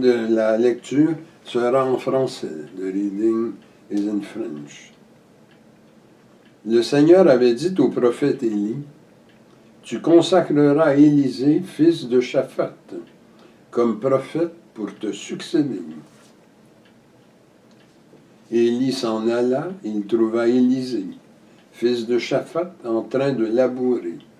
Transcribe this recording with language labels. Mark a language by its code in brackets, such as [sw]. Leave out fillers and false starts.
[fr] La lecture sera en français. [en] The reading is in French. [fr] Le Seigneur avait dit au prophète Élie, « Tu consacreras Élisée, fils de Shaphat, comme prophète pour te succéder. » Élie s'en alla, il trouva Élisée, fils de Shaphat, en train de labourer.